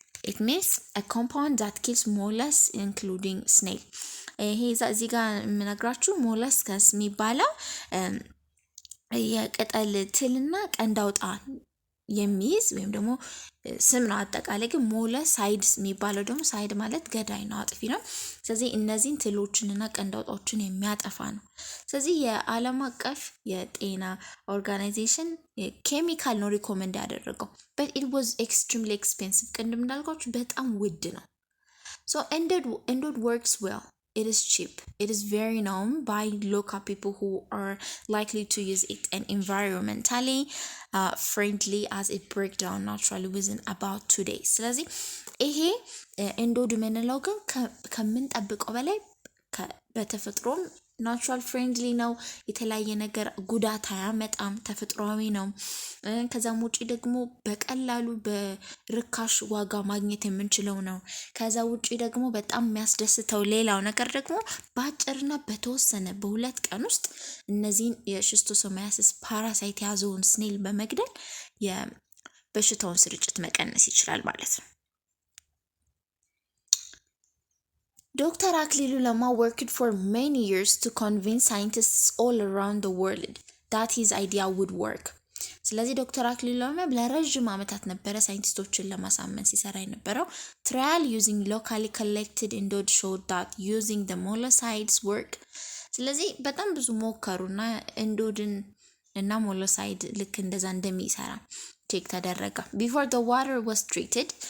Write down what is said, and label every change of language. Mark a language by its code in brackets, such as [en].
[en] It means a compound that kills mollusks including snail. [am] ይሄ እዚህ ጋር የምነግራችሁ ሞለስከስ የሚባለው የቅጠል ትልና ቀንዳውጣ የሚይዝ ወይም ደግሞ ስም ነው አጠቃላይ። ግን ሞለሳይድስ የሚባለው ደግሞ ሳይድ ማለት ገዳይ ነው፣ አጥፊ ነው። ስለዚህ እነዚህን ትሎችንና ቀንዳውጣዎችን የሚያጠፋ ነው። ስለዚህ የዓለም አቀፍ የጤና ኦርጋናይዜሽን ኬሚካል ነው ሪኮመንድ ያደረገው [en] but it was extremely expensive። [am] ቅድም እንዳልኳችሁ በጣም ውድ ነው። [en] So endod works well. It is cheap. It is very known by local people who are likely to use it and environmentally friendly as it breaks down naturally within about 2 days. [am] ስለዚህ ይሄ ኤንዶድ የምንለው ግን ከምንጠብቀው በላይ በተፈጥሮም ናቹራል ፍሬንድሊ ነው። የተለያየ ነገር ጉዳት አያመጣም፣ ተፈጥሯዊ ነው። ከዛም ውጪ ደግሞ በቀላሉ በርካሽ ዋጋ ማግኘት የምንችለው ነው። ከዛ ውጪ ደግሞ በጣም የሚያስደስተው ሌላው ነገር ደግሞ በአጭርና በተወሰነ በ2 ቀን ውስጥ እነዚህን የሽስቶሶማያሲስ ፓራሳይት የያዘውን ስኔል በመግደል የበሽታውን ስርጭት መቀነስ ይችላል ማለት ነው። Dr. [en] Aklilu Lama worked for many years to convince scientists all around the world that his idea would work. [am] ስለዚህ ዶክተር አክሊሉ ለማ ለረጅም ዓመታት ነበረ ሳይንቲስቶችን ለማሳመን ሲሰራ የነበረው። [en] trial using locally collected endod showed that using the molluscides work። [am] ስለዚህ በጣም ብዙ ሞከሩና ኤንዶድን እና ሞሎሳይድ ልክ እንደዛ እንደሚሰራ ቼክ ተደረገ። [en] before the water was treated